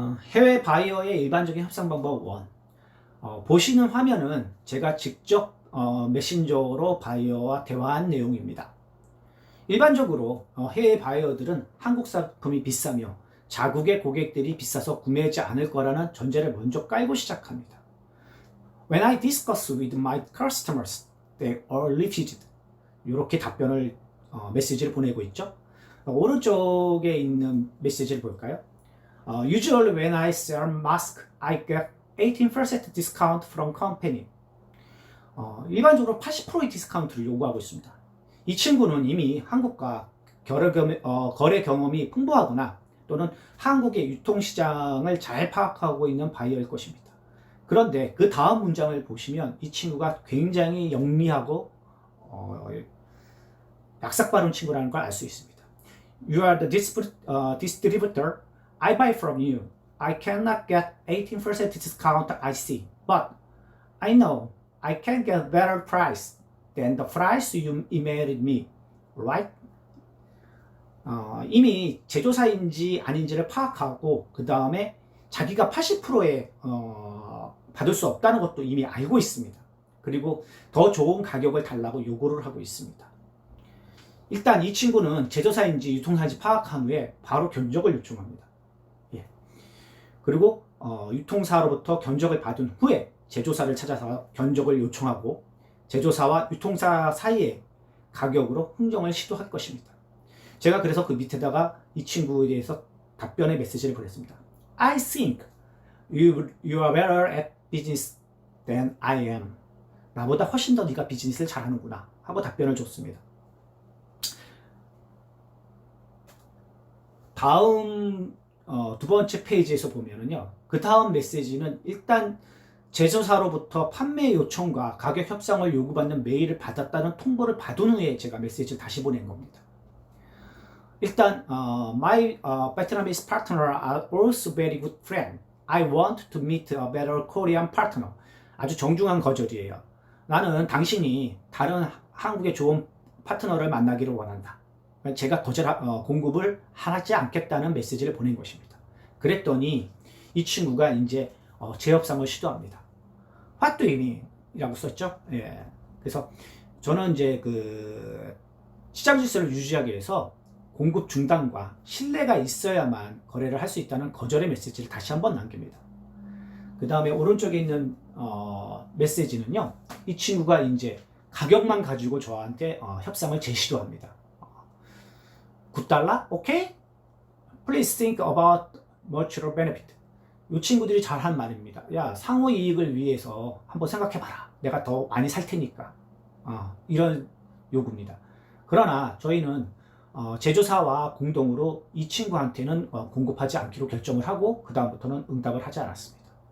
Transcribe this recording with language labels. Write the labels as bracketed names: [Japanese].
[Korean] 해외 바이어의 일반적인 협상 방법 1. 보시는 화면은 제가 직접 메신저로 바이어와 대화한 내용입니다. 일반적으로 해외 바이어들은 한국 상품이 비싸며 자국의 고객들이 비싸서 구매하지 않을 거라는 전제를 먼저 깔고 시작합니다. [English] When I discuss with my customers, they are refused. [Korean] 이렇게 답변을 메시지를 보내고 있죠. 오른쪽에 있는 메시지를 볼까요? [English] Usually when I sell mask, I get 18% discount from company. [Korean] 일반적으로 80%의 디스카운트를 요구하고 있습니다. 이 친구는 이미 한국과 거래 경험이 풍부하거나 또는 한국의 유통시장을 잘 파악하고 있는 바이어일 것입니다. 그런데 그 다음 문장을 보시면 이 친구가 굉장히 영리하고 약삭빠른 친구라는 걸 알 수 있습니다. [English] You are the distributor. I buy from you. I cannot get 18% discount, I see. But I know I can get better price than the price you emailed me. Right? [Korean] 이미 제조사인지 아닌지를 파악하고 그 다음에 자기가 80%에 받을 수 없다는 것도 이미 알고 있습니다. 그리고 더 좋은 가격을 달라고 요구를 하고 있습니다. 일단 이 친구는 제조사인지 유통사인지 파악한 후에 바로 견적을 요청합니다. 그리고 유통사로부터 견적을 받은 후에 제조사를 찾아서 견적을 요청하고 제조사와 유통사 사이에 가격으로 흥정을 시도할 것입니다. 제가 그래서 그 밑에다가 이 친구에 대해서 답변의 메시지를 보냈습니다. [English] I think you are better at business than I am. [Korean] 나보다 훨씬 더 네가 비즈니스를 잘하는구나 하고 답변을 줬습니다. 다음 두 번째 페이지에서 보면은요, 그 다음 메시지는 일단 제조사로부터 판매 요청과 가격 협상을 요구받는 메일을 받았다는 통보를 받은 후에 제가 메시지를 다시 보낸 겁니다. 일단 [English] my Vietnamese partner are also very good friend. I want to meet a better Korean partner. [Korean] 아주 정중한 거절이에요. 나는 당신이 다른 한국의 좋은 파트너를 만나기를 원한다. 제가 공급을 하지 않겠다는 메시지를 보낸 것입니다. 그랬더니 이 친구가 이제 재협상을 시도합니다. [English] What do you mean? [Korean] 이라고 썼죠. 그래서 저는 이제 그 시장 질서를 유지하기 위해서 공급 중단과 신뢰가 있어야만 거래를 할 수 있다는 거절의 메시지를 다시 한번 남깁니다. 그 다음에 오른쪽에 있는 메시지는요. 이 친구가 이제 가격만 가지고 저한테 협상을 제시도 합니다. $9? 오케이? [English] Please think about mutual benefit. [Korean] 이 친구들이 잘한 말입니다. 야, 상호 이익을 위해서 한번 생각해봐라. 내가 더 많이 살 테니까. 이런 요구입니다. 그러나 저희는 제조사와 공동으로 이 친구한테는 공급하지 않기로 결정을 하고 그 다음부터는 응답을 하지 않았습니다.